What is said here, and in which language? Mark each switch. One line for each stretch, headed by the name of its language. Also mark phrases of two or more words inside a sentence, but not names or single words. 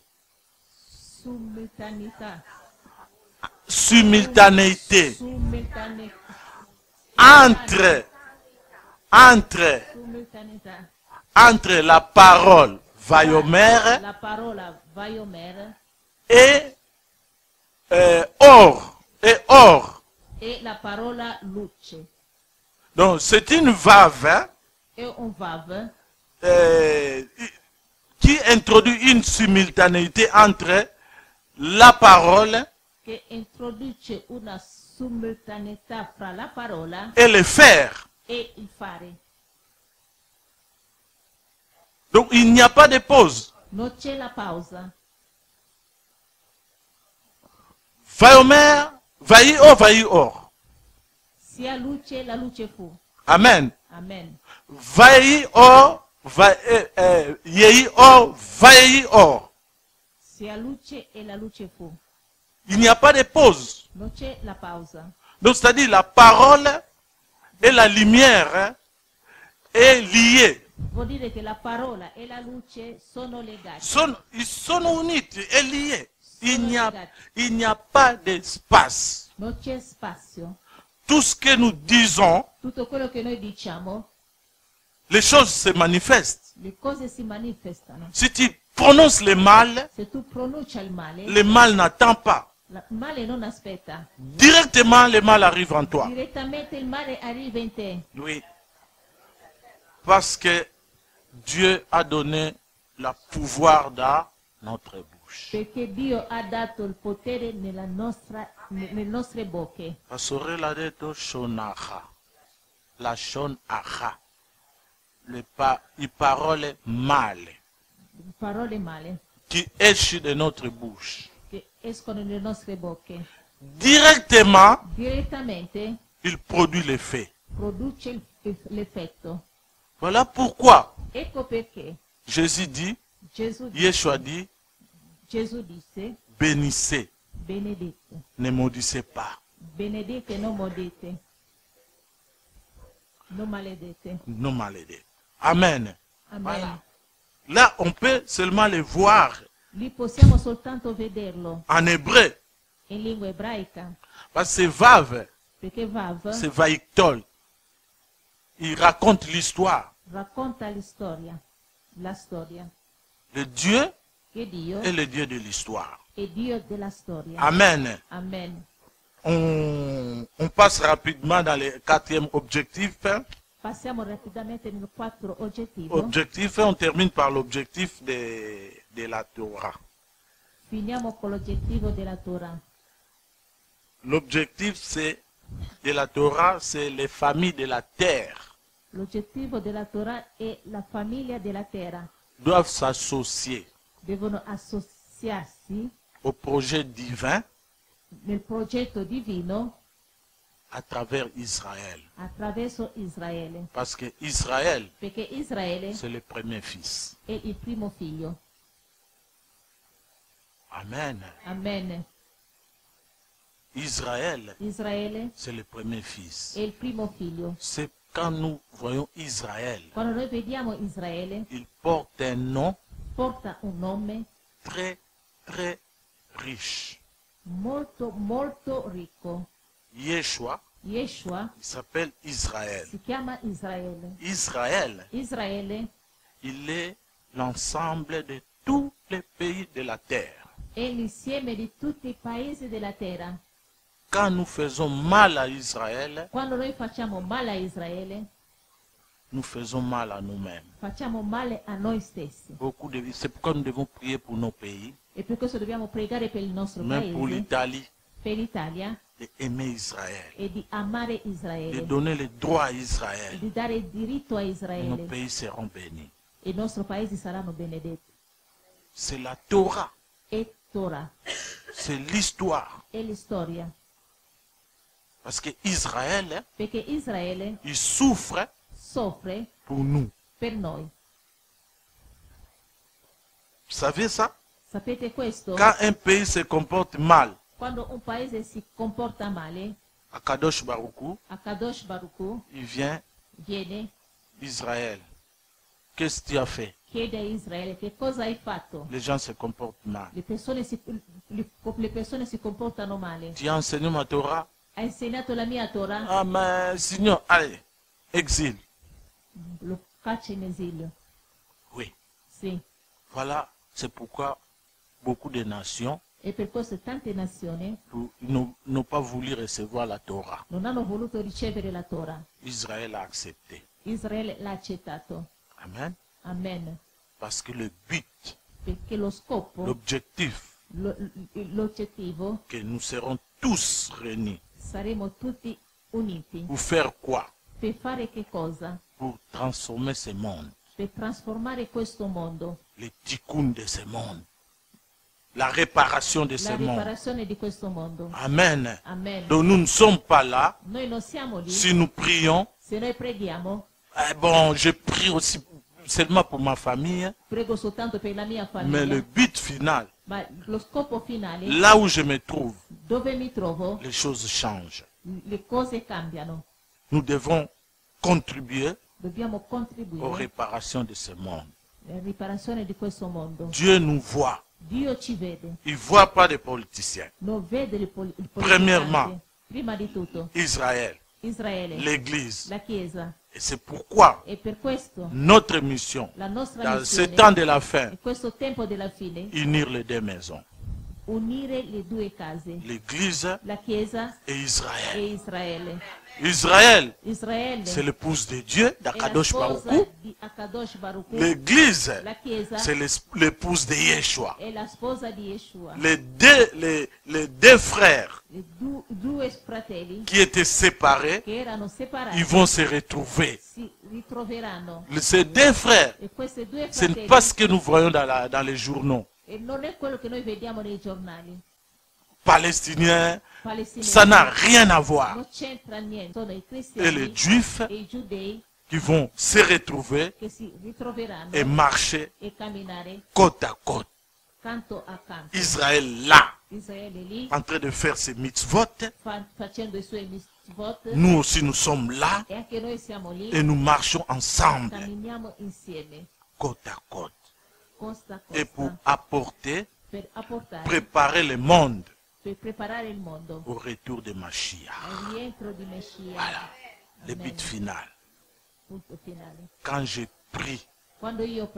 Italian: Simultaneità. Simultaneità. Simultaneità.
French: Entre la parole Vayomer
Italian: La parola Vayomer
French: et or. Et or.
Italian: e la parola luce.
French: Donc c'est une valve
Italian: È un vav
French: qui introduit une simultanéité entre la parole
Italian: che introduce una simultaneità fra la parola
French: et le faire.
Italian: e il fare.
French: Donc il n'y a pas de pause.
Italian: Non c'è la pausa.
Hebrew: Vayomer, vayi or.
Italian: Sia luce, la luce fu. Amen. Amen.
Hebrew: Vayi or, yehi or, vayi or.
Italian: Sia luce e la luce fu.
French: Il n'y a pas de pause.
Italian: Non c'è la pausa.
French: Donc c'est-à-dire la parole et la lumière est liée.
Italian: Vuol dire che la parola e la luce sono legate.
French: Ils sont uniti, est lié. Il n'y a pas d'espace.
Italian: Non c'è spazio.
French: Tout ce que nous disons,
Italian: Tutto quello che noi diciamo,
French: les choses se manifestent.
Italian: le cose si manifestano.
French: Si tu prononces le mal
Italian: Se tu pronuncia il male
French: n'attend pas.
Italian: il male non aspetta.
French: Directement, le mal arrive en toi.
Italian: Direttamente il male arriva in te.
French: Oui. Parce que Dieu a donné le pouvoir dans notre bouche.
Italian: Perché Dio ha dato il potere nelle nostre bocche. La sorelle a detto shonacha. La shonacha. Le parole male Parole male
French: qui esce de notre bouche.
Italian: che escono nelle nostre bocche.
French: Directement,
Italian: Direttamente
French: il produit l'effet.
Italian: produce l'effetto.
French: Voilà pourquoi
Italian: Ecco perché
French: Jésus dit,
Italian: Gesù
French: Yeshua dit,
Italian: disse
French: bénissez,
Italian: benedite.
French: ne maudissez pas.
Italian: Benedite, non maudite. Non maledete.
French: Non malédits. Amen. Amen. Voilà. Là, on peut seulement les voir
Italian: Lì possiamo soltanto vederlo
French: en hébreu.
Italian: in lingua ebraica,
French: Parce que c'est Vav,
Italian: perché Vav
French: c'est Vaïktol. Il raconte l'histoire.
Italian: racconta la storia,
French: Le Dieu
Italian: che Dio
French: est le Dieu de l'histoire.
Italian: è Dio della storia. Amen. Amen.
French: On passe rapidement dans le quatrième objectif.
Italian: Passiamo rapidamente nel 4 oggettivo.
French: Objectif, on termine par l'objectif de la Torah.
Italian: Finiamo con l'oggettivo della Torah.
French: L'objectif de la Torah, c'est les familles de la terre
Italian: L'oggettivo della Torah è la famiglia della terra.
French: doivent s'associer
Italian: Devono associarsi
French: au projet divin
Italian: nel progetto divino
French: à travers Israël.
Italian: attraverso Israele.
French: Parce que Israël,
Italian: Perché Israele
French: c'est le premier fils.
Italian: è il primo figlio. Amen. Amen.
French: Israël,
Italian: Israele
French: c'est le premier fils.
Italian: è il primo figlio.
French: C'est quand nous voyons Israël,
Italian: Quando noi vediamo Israele,
French: il porte un nom
Italian: porta un nome
French: très, très riche.
Italian: molto, molto ricco. Yeshua, Yeshua
French: il s'appelle Israël.
Italian: si chiama Israele.
French: Israël,
Italian: Israele
French: il est l'ensemble de tous les pays de la terre.
Italian: è l'insieme di tutti i paesi della terra.
French: Quand nous faisons mal à Israël,
Italian: Quando noi facciamo male a Israele,
French: nous faisons mal à nous-mêmes.
Italian: facciamo male a noi stessi.
French: C'est pourquoi nous devons prier pour nos pays,
Italian: E per questo dobbiamo pregare per il nostro
French: même pour
Italian: paese,
French: l'Italie,
Italian: per l'Italia,
French: d'aimer Israël,
Italian: e di amare
French: de
Italian: Israele,
French: donner les droits à
Italian: e
French: Israël.
Italian: di dare il diritto a
French: Et nos
Italian: Israele.
French: pays seront bénis.
Italian: E i nostri paesi saranno benedetti.
French: C'est la Torah,
Italian: E Torah
French: c'est l'histoire.
Italian: è la storia.
French: Parce que Israël,
Italian: Perché Israele
French: il souffre
Italian: soffre
French: pour nous.
Italian: per noi.
French: Vous savez ça?
Italian: Sapete questo?
French: Quand un pays se comporte mal,
Italian: Quando un paese si comporta male,
French: à Kadosh Baruchou,
Italian: a Kadosh Baruch
French: il vient
Italian: viene,
French: Israël. Qu'est-ce que tu as fait?
Italian: chiede a Israele che cosa hai fatto.
French: Les gens se comportent mal.
Italian: Le persone si comportano male.
French: Tu as enseigné ma Torah?
Italian: Hai insegnato la mia Torah,
French: Ah, mais signor, allez, exil.
Italian: lo caccia in esilio.
French: Oui.
Italian: Sì.
French: Voilà, c'est pourquoi beaucoup de nations
Italian: E per questo tante nazioni
French: n'ont pas voulu recevoir la Torah.
Italian: non hanno voluto ricevere la Torah.
French: Israël a accepté.
Italian: Israele l'ha accettato. Amen. Amen.
French: Parce que le but,
Italian: Perché lo scopo,
French: l'objectif,
Italian: l'oggettivo,
French: que nous serons tous réunis.
Italian: saremo tutti uniti.
French: Pour faire quoi?
Italian: Per fare che cosa?
French: Pour transformer ce monde.
Italian: Per trasformare questo mondo,
French: Les tikkun de ce monde. La réparation de ce
Italian: la
French: monde.
Italian: riparazione di questo mondo. Amen. Amen.
French: Donc nous ne sommes pas là.
Italian: Noi non siamo lì.
French: Si nous prions,
Italian: Se noi preghiamo,
French: bon, je prie aussi seulement pour ma famille.
Italian: prego soltanto per la mia
French: Mais le
Italian: famiglia,
French: but final,
Italian: ma lo scopo finale,
French: là où je me trouve,
Italian: dove mi trovo,
French: les choses changent.
Italian: le cose cambiano.
French: Nous devons contribuer
Italian: Dobbiamo
French: aux
Italian: contribuire
French: réparations de ce monde.
Italian: alla riparazione di questo mondo.
French: Dieu nous voit.
Italian: Dio ci vede,
French: Il ne voit pas des politiciens.
Italian: non vede il
French: Premièrement,
Italian: politicante. Prima di tutto,
French: Israël,
Italian: Israele,
French: l'Église.
Italian: la Chiesa.
French: Et c'est pourquoi
Italian: E per questo
French: notre mission,
Italian: la nostra
French: dans ce
Italian: missione,
French: temps de la fin,
Italian: in questo tempo della fine,
French: unir les deux maisons,
Italian: unire le due case,
French: l'Église
Italian: la Chiesa
French: et Israël.
Italian: e Israele.
French: Israël,
Italian: Israele
French: c'est l'épouse de Dieu,
Italian: è la
French: d'Akadosh
Italian: sposa
French: Baruch.
Italian: di Akadosh Baruch.
French: L'Église,
Italian: La Chiesa
French: c'est l'épouse de Yeshua.
Italian: è la sposa di Yeshua.
French: Les deux frères
Italian: I due fratelli
French: qui étaient séparés,
Italian: che erano separati
French: ils vont se retrouver.
Italian: si ritroveranno.
French: Ces deux frères,
Italian: E questi due
French: ce n'est
Italian: fratelli,
French: pas ce que nous voyons dans les journaux.
Italian: e non è quello che noi vediamo nei giornali
French: Palestiniens,
Italian: palestinesi,
French: ça n'a rien à voir.
Italian: non c'entra niente. Sono i
French: Et
Italian: cristiani
French: les juifs
Italian: e i giudei
French: qui vont se retrouver
Italian: che si ritroveranno
French: et marcher
Italian: e camminare
French: côte à côte.
Italian: canto a canto.
French: Israël là,
Italian: Israele lì
French: en train de faire ses mitzvot.
Italian: facendo i suoi mitzvot,
French: Nous aussi, nous sommes là
Italian: e anche noi siamo lì,
French: et nous marchons ensemble,
Italian: camminiamo insieme,
French: côte à côte.
Italian: costa a
French: Et pour
Italian: costa,
French: apporter,
Italian: per apportare,
French: préparer le monde
Italian: per preparare il mondo
French: au retour de Mashiach.
Italian: al rientro di Messia.
French: Voilà, le
Italian: Amen.
French: but final.
Italian: Punto finale.
French: Quand je prie,
Italian: Quando io prego,